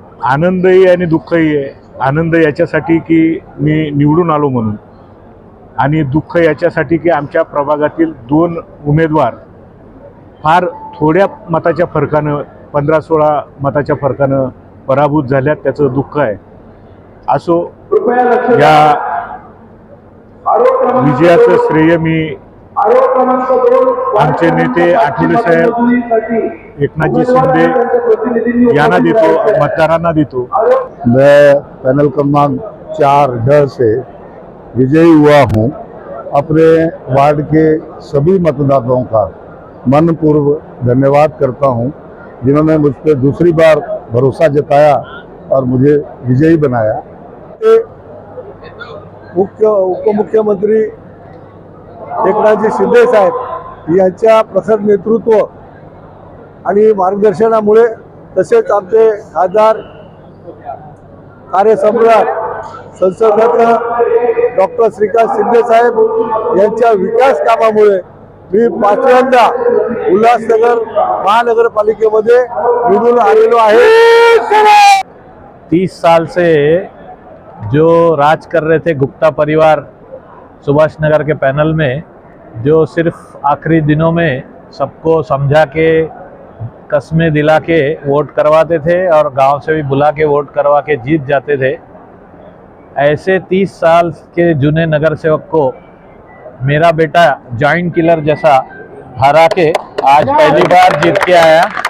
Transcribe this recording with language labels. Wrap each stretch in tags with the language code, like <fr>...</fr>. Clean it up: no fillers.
<mr>आनंदही आणि दुःखही आहे. आनंद याच्यासाठी की मी निवडून आलो म्हणून, आणि दुःख याच्यासाठी की आमच्या प्रभागातील 2 उमेदवार फार थोड्या मताच्या फरकानं, 15-16 मताच्या फरकानं पराभूत झाल्यात. त्याचं दुःख आहे. असो, या विजयाचं श्रेय मी आमचे नेते आठवले साहेब, एकनाथजी शिंदे यांना देतो, मतदारांना देतो.</mr> <hi>मैं पैनल क्रमांक 4 ड से विजयी हुआ हूं. अपने वार्ड के सभी मतदाताओं का मनपूर्वक धन्यवाद करता हूं, जिन्होंने मुझ पर दूसरी बार भरोसा जताया और मुझे विजयी बनाया.</hi> <mr>उपमुख्यमंत्री एकनाथजी शिंदे साहेब यांच्या प्रखर नेतृत्व आणि मार्गदर्शनामुळे, तसेच आमचे खासदार कार्यसम्राट संसदरत्न डॉक्टर श्रीकांत शिंदे साहेब यांच्या विकास कामामुळे मी 5व्यांदा उल्हासनगर महानगरपालिकेमध्ये निवडून आलेलो आहे.</mr> <hi>30 साल से जो राज कर रहे थे गुप्ता परिवार सुभाष नगर के पैनल में, जो सिर्फ आखिरी दिनों में सबको समझा के, कस्में दिला के वोट करवाते थे और गांव से भी बुला के वोट करवा के जीत जाते थे, ऐसे 30 साल के जुने नगर सेवक को मेरा बेटा जॉइंट किलर जैसा हरा के आज पहली बार जीत के आया.</hi>